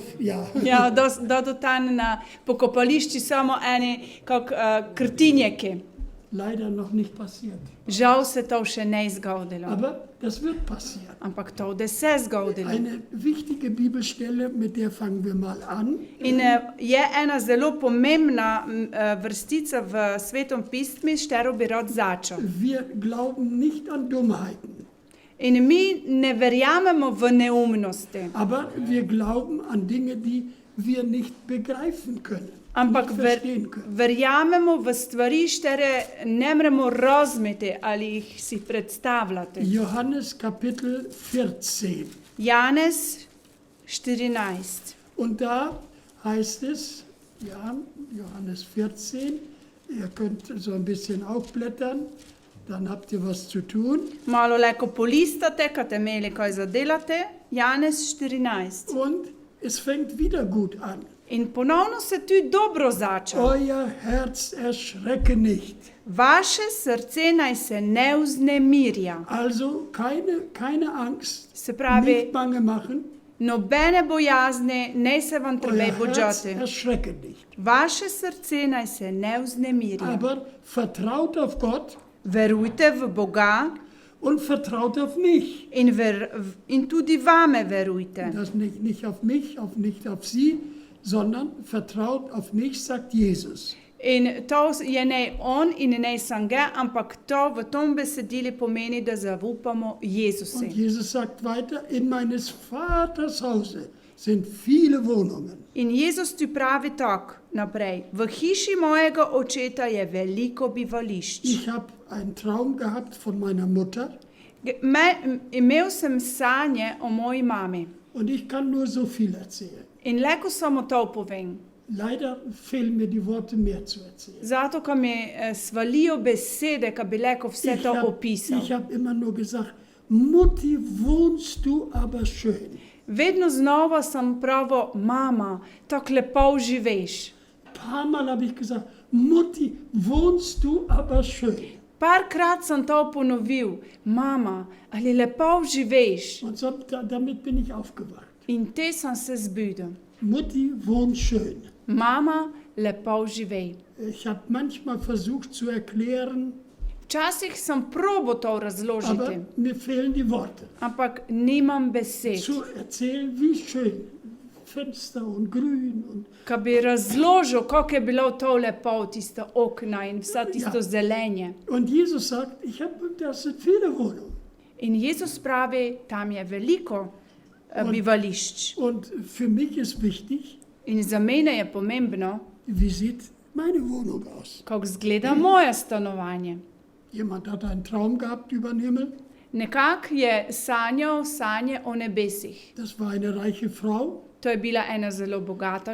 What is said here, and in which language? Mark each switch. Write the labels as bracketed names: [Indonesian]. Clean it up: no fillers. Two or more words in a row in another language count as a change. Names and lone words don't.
[Slovenian] ja. Ja, da do tam na pokopališči samo eni kak krtinjeki. [German] Leider noch nicht passiert. [Slovenian] Žal se to še ne je zgodilo. [German] Aber das wird passieren. [Slovenian] Ampak to, da se je zgodilo. [German] Eine wichtige Bibelstelle, mit der fangen wir mal an. [Slovenian] In je ena zelo pomembna vrstica v Svetom pismu, s katero bi rad začel. [German] Wir glauben nicht an Dummheiten, [Slovenian] In mi ne verjamemo v neumnosti, [German] aber wir glauben an Dinge, die wir nicht begreifen können, [Slovenian] ampak [German] nicht verstehen können. [Slovenian] verjamemo v stvari, katere ne moremo razumeti ali jih si predstavljati. [German] Johannes Kapitel 14. [Slovenian] Janez 14. [German] Und da heißt es, ja, Johannes 14, Ihr könnt so ein bisschen aufblättern, dann habt ihr was zu tun. [Slovenian] Malo leko polistate, kad te imeli kaj za delate. Janez 14. [German] Und es fängt wieder gut an. [Slovenian] In ponovno se tu dobro zača. [German] Euer Herz erschrecke nicht. [Slovenian] Vaše srce naj se ne vznemirja. [German] Also keine Angst, [Slovenian] Se pravi, [German] nicht bange machen. [Slovenian] nobene bojazne, ne se vam treba [German] Euer Herz [Slovenian] bođati. [German] erschrecke nicht. [Slovenian] Vaše srce naj se ne vznemirja. [German] Aber vertraut auf Gott [Slovenian] Verujte v Boga [German] und vertraut auf mich. [Slovenian] in tudi vame verujte. [German] Das nicht auf mich, nicht auf sie, sondern vertraut auf mich, sagt Jesus. [Slovenian] In to je ne on in ne sam ga, ampak to v tom besedili pomeni, da zaupamo Jezusu. [German] Und Jesus sagt weiter, in meines Vaters Hause sind viele Wohnungen. [Slovenian] In Jezus ti pravi tako naprej. V hiši mojega očeta je veliko bivališč. [German] Ich habe einen Traum gehabt von meiner Mutter [Slovenian] Imel sem sanje o moji mami. [German] und ich kann nur so viel erzählen. [Slovenian] In leko samo to povem. [German] Leider fehlen mir die Worte, mehr zu erzählen. [Slovenian] Zato, ker mi svalijo besede, ka bi leko vse to opisal. [German] Ich hab immer nur gesagt, Mutti, wohnst du aber schön. [Slovenian] Vedno znova sem pravo, mama, tako lepo živiš. [German] Paar Mal habe ich gesagt, Mutti, wohnst du aber schön. [Slovenian] Parkrat sem to ponovil, mama, ali lepo živiš. [German] Und so, damit bin ich aufgewacht. [Slovenian] In te sem se zbudil. [German] Mutti, wohnt schön. [Slovenian] Mama, lepo živi. [German] Ich habe manchmal versucht zu erklären, [Slovenian] Včasih sem probo to razložiti, [German] aber mir fehlen die Worte. [Slovenian] ampak nimam besed. [German] Zu erzählen, wie schön Fenster und grün und [Slovenian] Ka bi razložil, kako je bilo to lepo, tiste okna in vsa tisto zelenje. [German] Und Jesus sagt, das sind viele Wohnungen. [Slovenian] In Jezus pravi, tam je veliko bivališč. [German] Und für mich ist wichtig, [Slovenian] In za mene je pomembno, [German] wie sieht meine Wohnung aus? [Slovenian] kako izgleda moje stanovanje. [German] Jemand hat einen Traum gehabt über den Himmel. [Slovenian] Nekak je sanjal sanje o nebesih. [German] Das war eine reiche Frau. [Slovenian] To je bila ena zelo bogata